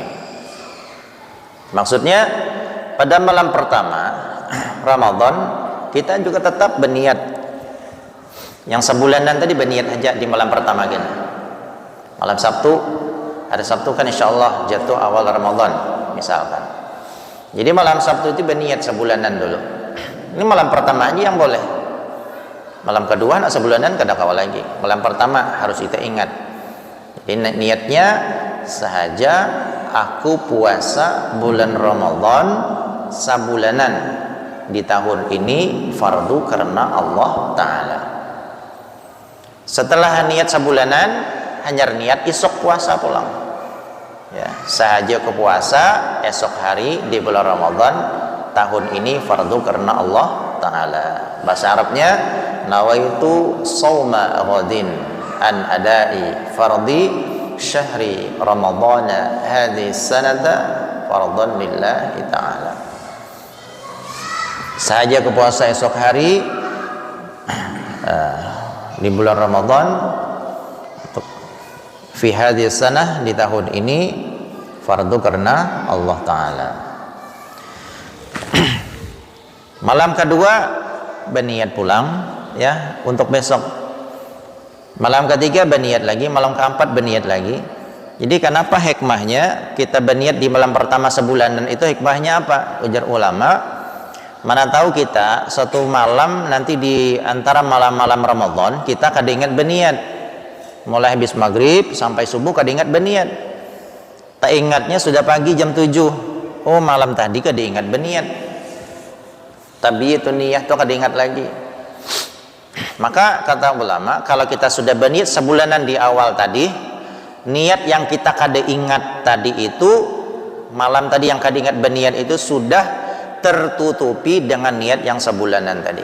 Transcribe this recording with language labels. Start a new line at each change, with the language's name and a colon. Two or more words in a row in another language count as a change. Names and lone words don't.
Banjar: Maksudnya pada malam pertama Ramadan kita juga tetap berniat. Yang sebulanan tadi berniat aja di malam pertama kan. Malam Sabtu, hari Sabtu kan insyaallah jatuh awal Ramadan misalkan. Jadi malam Sabtu itu berniat sebulanan dulu. Ini malam pertama aja yang boleh. Malam kedua nak sebulanan kada kawal lagi. Malam pertama harus kita ingat. Jadi niatnya sahaja aku puasa bulan Ramadan sabulanan di tahun ini fardu karena Allah Ta'ala. Setelah niat sebulanan hanya niat esok puasa pulang. Ya, sahaja ke puasa esok hari di bulan Ramadan tahun ini fardu karena Allah Ta'ala. Bahasa Arabnya
Arabic: نويت صوم غد عن أداء فرض شهر رمضان هذه السنة فرضا لله تعالى.
Banjar: Sahaja ke puasa esok hari di bulan Ramadan
Arabic: في هذه السنة,
Banjar: di tahun ini fardu karena Allah Ta'ala. Malam kedua berniat pulang ya untuk besok. Malam ketiga berniat lagi, malam keempat berniat lagi. Jadi kenapa hikmahnya kita berniat di malam pertama sebulan, dan itu hikmahnya apa? Ujar ulama, mana tahu kita satu malam nanti di antara malam-malam Ramadan kita kadingat berniat. Mulai habis maghrib sampai subuh kadingat berniat. Tak ingatnya sudah pagi jam 7. Oh, malam tadi kadingat berniat. Tapi itu niat tuh kadingat lagi. Maka kata ulama, kalau kita sudah berniat sebulanan di awal tadi, niat yang kita kada ingat tadi itu, malam tadi yang kada ingat berniat itu sudah tertutupi dengan niat yang sebulanan tadi.